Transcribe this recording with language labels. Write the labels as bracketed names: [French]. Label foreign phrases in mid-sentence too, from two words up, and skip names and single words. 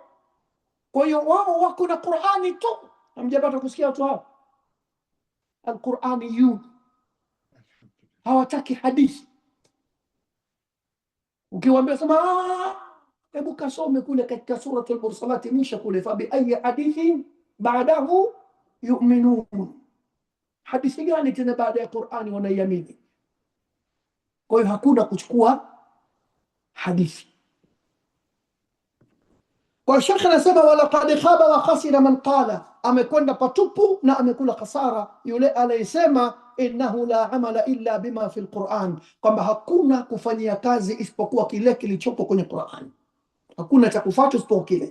[Swahili] Kwa hiyo wao wako na Qur'ani tu. Hamjapata kusikia watu hao alquraniyun, hawataki hadithi. Ukiwaambia sema hebu kasome kule katika surati al-Mursalati mwisho kule, [Arabic] fa bi ayi hadithin ba'dahu yu'minun, [Swahili] hadithi gani tena baada ya Qur'ani wanaiamini? Kwa hiyo hakuna kuchukua hadithi. Kwa Sheikh anasema [Arabic] walaqad khaba wa khasira man qala, [Swahili] amekwenda patupu na amekula khasara yule aliyesema [Arabic] innahu la amala illa bima fi alquran, [Swahili] kwamba hakuna kufanyia kazi isipokuwa kile kilichopo kwenye Qur'an, hakuna cha kufuata isipokuwa kile.